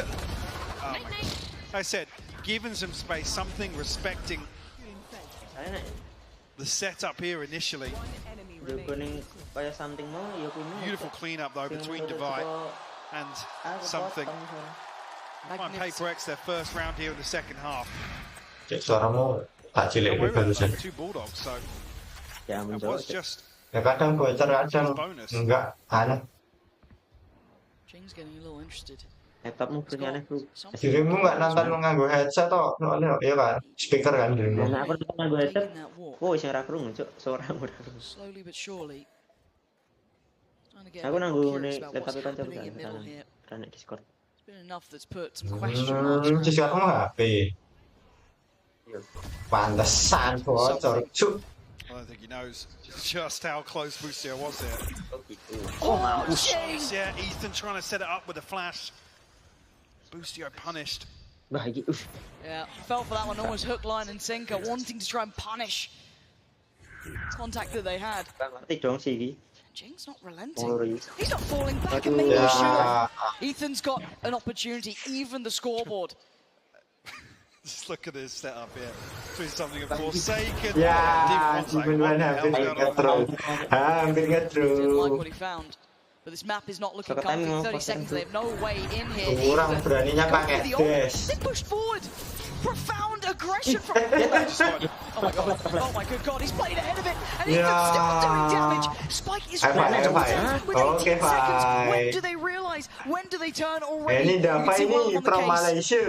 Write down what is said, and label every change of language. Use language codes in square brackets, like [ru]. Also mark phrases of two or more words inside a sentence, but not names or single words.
[en] I said, given some space, something respecting the setup here initially. Beautiful cleanup though between Divide and something. Find Paper X their first round here in the second half. [jv] Suaramu tak cilik barusan. [en] Two Bulldogs, so it was just [id] kadang bocor kadang enggak aneh. [en] Jing's getting a little interested. [id] Laptopmu punya aneh bro. [jv] Dirimu nggak nonton nganggo headset toh? Iya kan, speaker kan dirimu. Nah, aku nganggo headset. Oh, sing ora krungu cuk, suaramu ora krungu. [en] Slowly but surely. [jv] Aku nanggo laptop kancaku kan Discord. [en] It's been enough that's put some question marks. [jv] Discord mah HP. Pantesan bocor cuk. [en] I don't think he knows just how close Busio was there. Oh, jeez! Yeah, Ethan trying to set it up with a flash. Busio punished. Yeah, fell for that one, almost hook, line and sinker, wanting to try and punish contact that they had. Jing's not relenting. He's not falling back and making sure. Ethan's got an opportunity, even the scoreboard. Just look at this setup here. Doing something of Forsaken. Yeah, even when hampir get through. Didn't like what he found. But this map is not looking comfy. 30 seconds, they have no way in here. [id] Kurang beraninya pakai dash. [en] They pushed forward. Profound aggression from oh my good god, he's played ahead of it, and Ethan's still doing damage. Spike is with 18 seconds. When do they realize? When do they turn already? You can see one on the case.